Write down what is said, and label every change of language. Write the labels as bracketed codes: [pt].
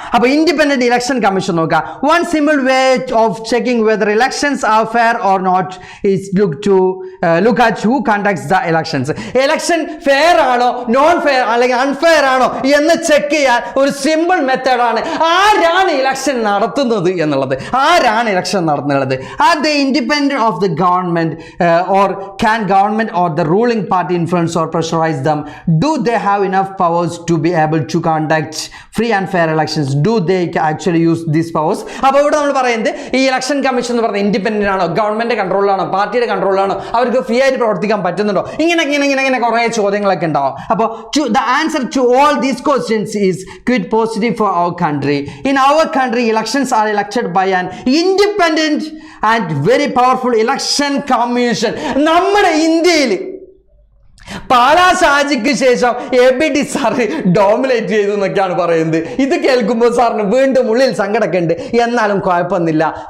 [ml] അപ്പൊ independent election commission നോക്കുക. [en] One simple way of checking whether elections are fair or not is look at who conducts the elections. [ml] Election fair ആണോ non fair അല്ലെങ്കിൽ unfair ആണോ എന്ന് check ചെയ്യാൻ ഒരു simple മെത്തേഡാണ് ആരാണ് ഇലക്ഷൻ നടത്തുന്നത് എന്നുള്ളത്. ആരാണ് ഇലക്ഷൻ നടത്തുന്നത്? [en] Are they independent of the government or can government or the ruling party influence or pressurize them? Do they have enough powers to be able to conduct free and fair elections? Do they actually use these powers? [ml] അപ്പോൾ ഇവിടെ നമ്മൾ പറയുന്നത് ഈ election commission എന്ന് പറയുന്നത് independent ആണോ, government കൺട്രോളിലാണോ, പാർട്ടിയുടെ കൺട്രോളിലാണോ, അവർക്ക് ഫ്രീ ആയിട്ട് പ്രവർത്തിക്കാൻ പറ്റുന്നുണ്ടോ, ഇങ്ങനെ കുറേ ചോദ്യങ്ങളൊക്കെ ഉണ്ടാവും. അപ്പോൾ [en] the answer to all these questions is quite positive for our country. In our country, elections are elected by an independent and very powerful election commission. [ml] നമ്മുടെ ഇന്ത്യയിൽ പാലാ ഷാജിക്ക് ശേഷം ABD സാറ് ഡോമിനേറ്റ് ചെയ്തു എന്നൊക്കെയാണ് പറയുന്നത്. ഇത് കേൾക്കുമ്പോൾ സാറിന് വീണ്ടും ഉള്ളിൽ സങ്കടമൊക്കെ ഉണ്ട്. എന്നാലും കുഴപ്പമൊന്നുമില്ല.